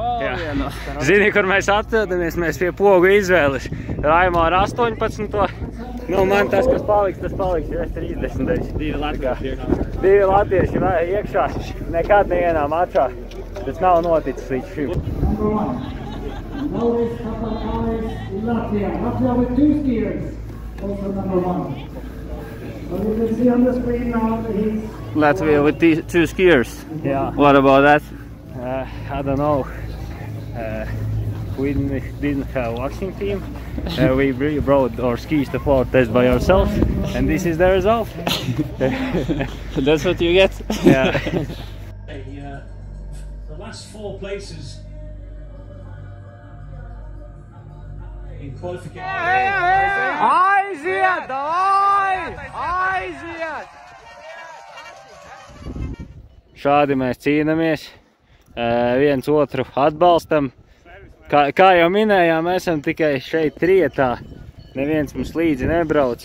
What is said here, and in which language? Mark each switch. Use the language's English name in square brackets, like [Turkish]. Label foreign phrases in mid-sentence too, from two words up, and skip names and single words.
[Latvian] Zini, kur mēs atrodamies, mēs pie pogu izvēles. Raimo ar 18. Nu, man tas, kas paliks, tas paliks. Es 30. Divi latvieši iekšā. Nekad nevienā mačā. Tas nav noticis līdz šim. [English] Latvia with 2 skiers. Also number 1. Well, you can see on the screen now that he's... Latvia with 2 skiers. Yeah. What about that? I don't know. We didn't have waxing team. We brought our skis to floor test by ourselves, and this is the result. That's what you get. Yeah. The last 4 places in qualification. [Latvian] Aiziet! Davai! Aiziet! Šādi mēs cīnāmies, viens otru atbalstam. Kā jau minējām, mēs esam tikai šeit trietā, neviens mums līdzi nebrauc.